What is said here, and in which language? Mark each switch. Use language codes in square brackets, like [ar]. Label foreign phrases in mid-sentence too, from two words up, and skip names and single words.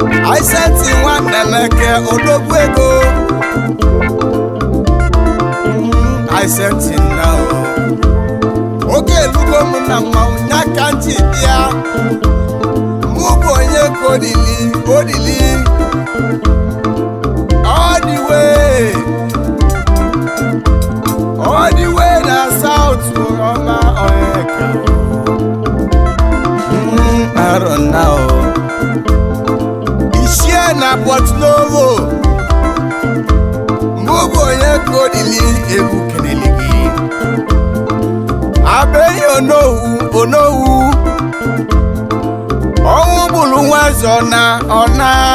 [en] I sent [ig] nwanne m eke Odogwu ego. [en] Mm, I sent him now. [ig] Oge elugo m na mmanwụ, ya ka m ji bịa. Mụ bụ onye ka odili, odili. [en] All the way. All the way na South Oroma Oyeka. Mm, I don't know. [ig] Ichie na Port Novo. Mụ bụ onye ka odili, egwu kelele gị. Abeghị Onowu, Onowu. Ọnwụ gburu nwa eze ọna, ọna.